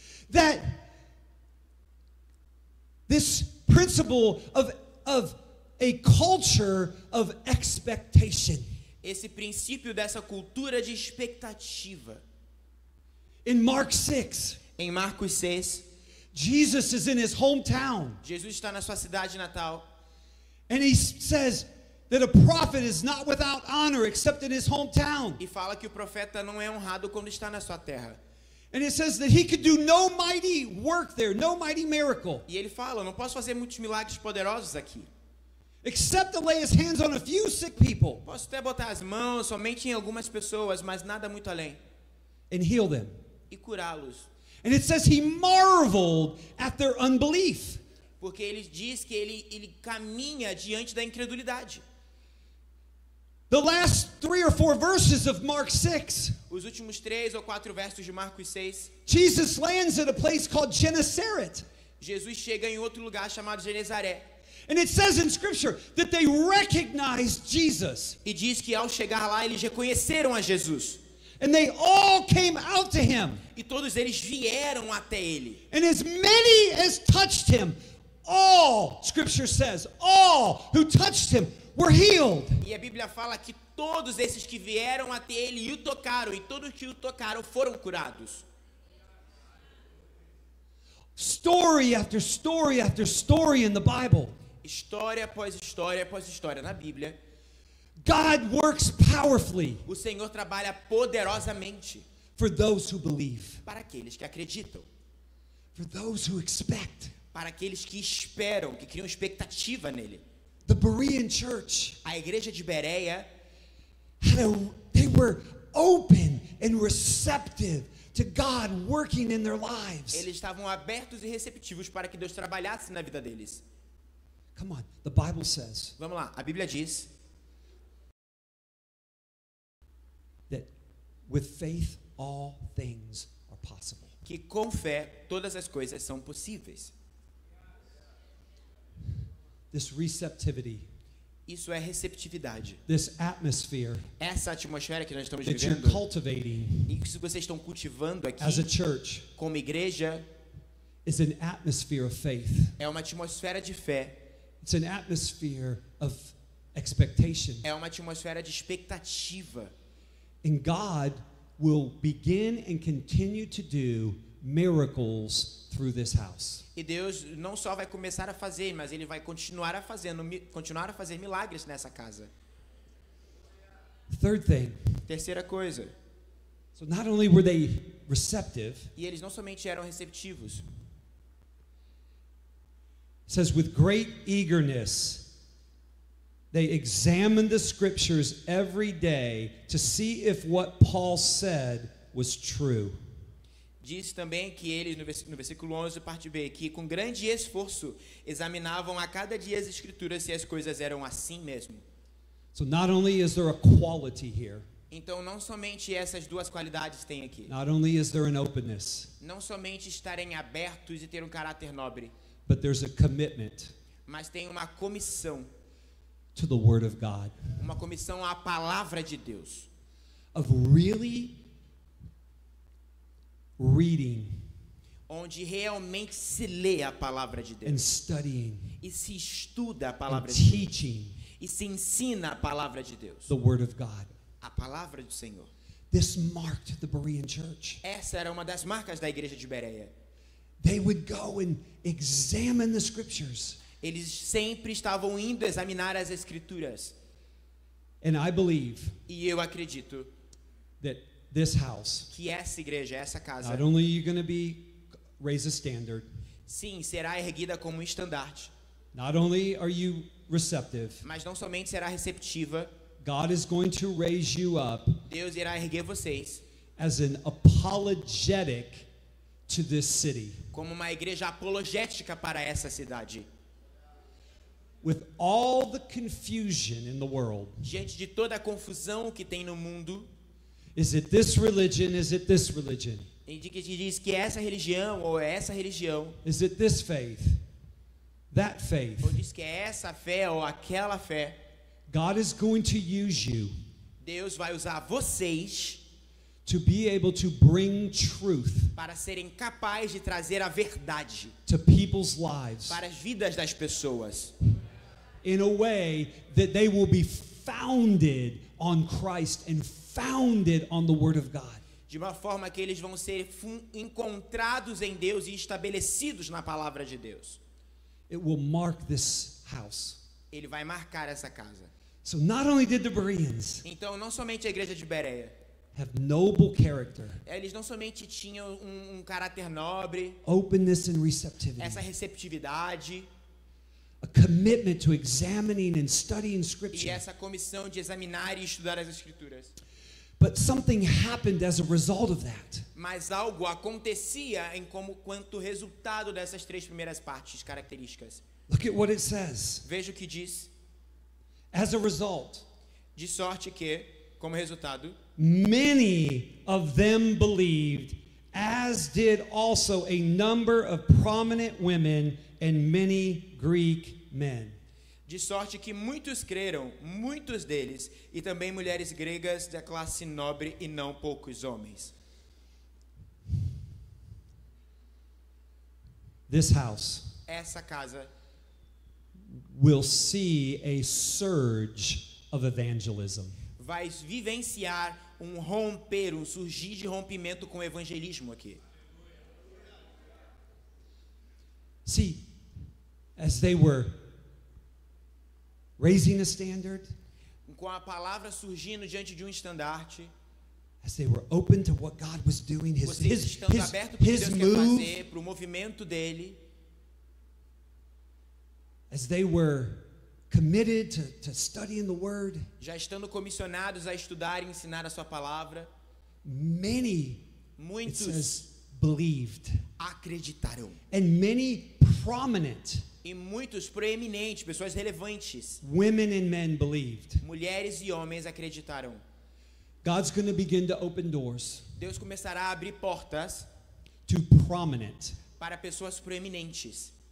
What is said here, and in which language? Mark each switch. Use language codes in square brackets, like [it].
[en] that this principle of a culture of expectation. [pt] esse princípio dessa cultura de expectativa. [en] In Mark 6, [pt] Em Marcos 6, [en] Jesus is in his hometown, [pt] Jesus está na sua cidade natal [en] and he says that a prophet is not without honor except in his hometown. [pt] e fala que o profeta não é honrado quando está na sua terra. [en] And it says that he could do no mighty work there, no mighty miracle, [pt] E ele fala, não posso fazer muitos milagres poderosos aqui. [en] except to lay his hands on a few sick people [pt] Posso até botar as mãos somente em algumas pessoas, mas nada muito além. [en] and heal them. [pt] E curá-los. [en] And it says he marveled at their unbelief. [pt] Porque ele diz que ele caminha diante da incredulidade. [en] The last 3 or 4 verses of Mark 6, [pt] Os últimos 3 ou 4 versos de Marcos 6, [en] Jesus lands at a place called Gennesaret. [pt] Jesus chega em outro lugar chamado Genezaré. [en] And it says in Scripture that they recognized Jesus. [pt] E diz que ao chegar lá, eles reconheceram a Jesus. [en] And they all came out to him. [pt] E todos eles vieram até ele. [en] And as many as touched him, all, Scripture says, all who touched him were healed. [pt] E a Bíblia fala que todos esses que vieram até ele e o tocaram, e todos que o tocaram foram curados. [en] Story after story after story in the Bible. [pt] História após história após história na Bíblia. [en] God works powerfully [pt] O Senhor trabalha poderosamente [en] for those who believe, [pt] para aqueles que acreditam, [en] for those who expect. [pt] para aqueles que esperam, que criam expectativa nele. [en] The Berean church, [pt] A igreja de Bereia, [en] they were open and receptive to God working in their lives. [pt] eles estavam abertos e receptivos para que Deus trabalhasse na vida deles. [en] Come on, the Bible says [pt] Vamos lá, a Bíblia diz [en] that with faith all things are possible. [pt] que com fé todas as coisas são possíveis. [en] This receptivity, [pt] Isso é receptividade. [en] this atmosphere [pt] Essa atmosfera que nós estamos [en] that you're [pt] vivendo, [en] cultivating [pt] e que vocês estão cultivando aqui [en] as a church [pt] como igreja, [en] is an atmosphere of faith. [pt] é uma atmosfera de fé, [en] It's an atmosphere of expectation. [pt] é uma atmosfera de expectativa. [en] And God will begin and continue to do miracles through this house. [pt] E Deus não só vai começar a fazer, mas Ele vai continuar a fazer milagres nessa casa. [en] Third thing, [pt] Terceira coisa, [en] so not only were they receptive, [pt] e eles não somente eram receptivos, [en] it says with great eagerness They examined the scriptures every day to see if what Paul said was true. [pt] Diz também que eles, no versículo 11, parte B, que com grande esforço examinavam a cada dia as escrituras se as coisas eram assim mesmo. [en] So not only is there a quality here, [pt] Então, não somente essas duas qualidades têm aqui. [en] not only is there an openness, [pt] Não somente estarem abertos e ter um caráter nobre, [en] but there's a commitment [pt] mas tem uma comissão [en] to the Word of God, [pt] à palavra de Deus. [en] of really reading [pt] Onde realmente se lê a palavra de [en] and [pt] Deus. [en] studying [pt] E se estuda a [en] and [pt] palavra de Deus. [en] teaching [pt] E se ensina a palavra de Deus. [en] the Word of God. [pt] A palavra do Senhor. [en] This marked the Berean church. [pt] Essa era uma das marcas da igreja de Bereia. [en] They would go and examine the scriptures. [pt] Eles sempre estavam indo examinar as escrituras. [en] And I believe [pt] E eu acredito [en] that this house, [pt] que essa igreja, essa casa, [en] not only are you going to raise a standard, [pt] sim, será erguida como um estandarte. [en] not only are you receptive, [pt] Mas não somente será receptiva, [en] God is going to raise you up [pt] Deus irá erguer vocês [en] as an apologetic to this city. [pt] como uma igreja apologética para essa cidade. [en] With all the confusion in the world, [pt] Diante de toda a confusão que tem no mundo, [en] is it this religion? Is it this religion? [pt] e de que te diz que essa religião ou essa religião, [en] Is it this faith? That faith? [pt] ou diz que é essa fé ou aquela fé, [en] God is going to use you [pt] Deus vai usar vocês [en] to be able to bring truth [pt] para serem capazes de trazer a verdade [en] to people's lives [pt] para as vidas das pessoas, [en] in a way that they will be founded on Christ and founded on the Word of God. [pt] de uma forma que eles vão ser encontrados em Deus e estabelecidos na palavra de Deus. [en] It will mark this house. [pt] Ele vai marcar essa casa. [en] So not only did the Bereans [pt] Então, não somente a igreja de Bereia, [en] have noble character, [pt] eles não somente tinham um caráter nobre, [en] openness and receptivity, [pt] essa receptividade [en] a commitment to examining and studying [pt] e [en] Scripture, [pt] essa comissão de examinar e estudar as escrituras. [en] but something happened as a result of that. [pt] Mas algo acontecia quanto resultado dessas três primeiras partes características. [en] Look at what it says. [pt] Veja o que diz. [en] As a result, [pt] De sorte que, como resultado, [en] many of them believed, as did also a number of prominent women and many Greek men. [pt] de sorte que muitos creram, muitos deles, e também mulheres gregas da classe nobre e não poucos homens. [en] This house [pt] Essa casa [en] will see a surge of evangelism. [pt] vai vivenciar um romper, um surgir de rompimento com o evangelismo aqui. [en] See, as they were raising a standard, [pt] Com a palavra surgindo diante de um estandarte, [en] as they were open to what God was doing, [pt] vocês estando abertos para o que [en] his [pt] Deus quer [en] move, [pt] fazer, para o movimento dele, [en] as they were committed to studying the Word, [pt] já estando comissionados a estudar e ensinar a sua palavra, [en] many, it [pt] muitos [en] says, believed. [pt] acreditarão. [en] And many prominent [pt] E muitos proeminentes, pessoas relevantes, [en] women and men believed. [pt] mulheres e homens acreditarão. [en] God's going to begin to open doors [pt] Deus começará a abrir portas [en] to prominent [pt] para pessoas proeminentes.